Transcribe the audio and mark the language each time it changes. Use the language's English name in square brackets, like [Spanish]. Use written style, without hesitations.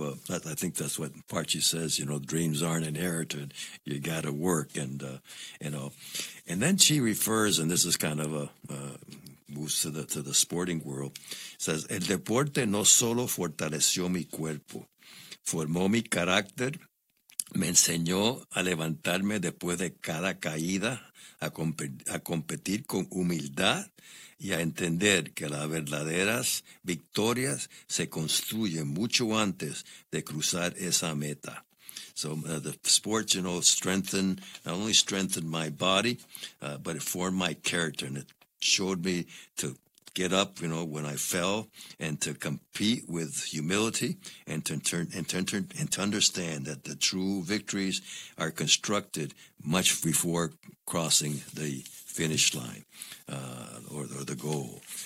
[English] I think that's what Parchi says. You know, dreams aren't inherited; you got to work, and you know. And then she refers, and this is kind of moves to the sporting world. Says, [Spanish] el deporte no solo fortaleció mi cuerpo. Formó mi carácter, me enseñó a levantarme después de cada caída, a competir con humildad y a entender que las verdaderas victorias se construyen mucho antes de cruzar esa meta. [English] So the sports, you know, not only strengthened my body, but it formed my character, and it showed me to get up, you know, when I fell, and to compete with humility, and to understand that the true victories are constructed much before crossing the finish line, or the goal.